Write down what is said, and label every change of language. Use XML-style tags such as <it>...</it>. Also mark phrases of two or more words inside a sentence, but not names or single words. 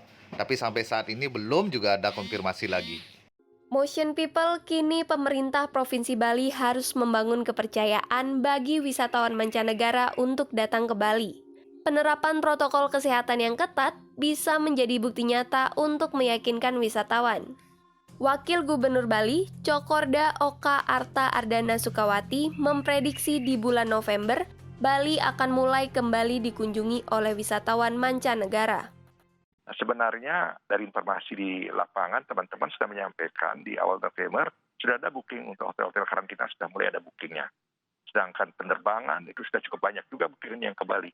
<id>Tapi sampai saat ini belum juga ada konfirmasi lagi. Motion People, kini pemerintah Provinsi Bali harus membangun kepercayaan bagi wisatawan mancanegara untuk datang ke Bali. Penerapan protokol kesehatan yang ketat bisa menjadi bukti nyata untuk meyakinkan wisatawan. Wakil Gubernur Bali, Cokorda Oka Arta Ardana Sukawati, memprediksi di bulan November, Bali akan mulai kembali dikunjungi oleh wisatawan mancanegara. Sebenarnya dari informasi di lapangan, teman-teman sudah menyampaikan di awal November sudah ada booking untuk hotel-hotel karantina, sudah mulai ada bookingnya. Sedangkan penerbangan itu sudah cukup banyak juga bookingnya yang ke Bali.</id>